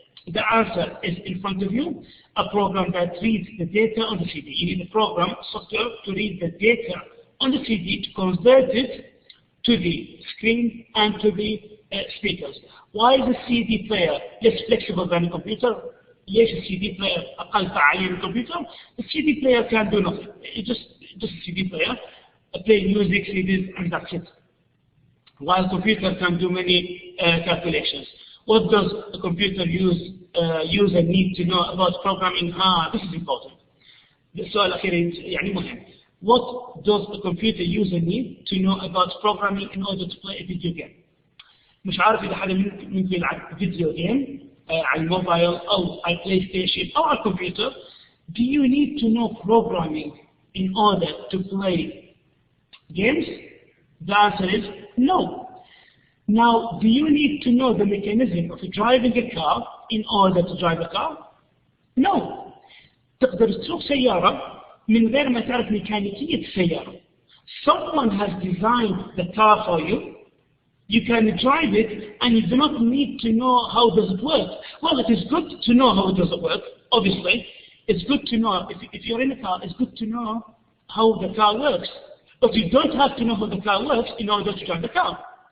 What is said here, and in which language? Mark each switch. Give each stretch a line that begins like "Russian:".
English: The answer is in front of you. A program that reads the data on the CD. You need a program, software, to read the data on the CD to convert it to the screen and to the speakers. Why is the CD player less flexible than the computer?
Arabic: ليش
English: the CD player
Arabic: أقل فعالية من الكمبيوter?
English: The CD player can do nothing. It's just a CD player, play music, CDs, and that's it. While computer can do many calculations. What does the computer user need to know about programming? This is important.
Arabic: السؤال الأخير يعني مهم.
English: What does the computer user need to know about programming in order to play a video game?
Arabic: مش عارف إذا حدا منكم يلعب فيديو جيم على الموبايل أو على البلاي ستيشن أو على الكمبيوter.
English: Do you need to know programming in order to play games? The answer is no. Now, do you need to know the mechanism of driving a car in order to drive a car? No.
Arabic: تقدر تسوق سيارة من غير ما تعرف ميكانيكية السيارة.
English: Someone has designed the car for you. You can drive it, and you do not need to know how does it work. Well, it is good to know how it does work. Obviously, it's good to know if you're in a car. It's good to know how the car works, but you don't have to know how the car works in order to drive the car.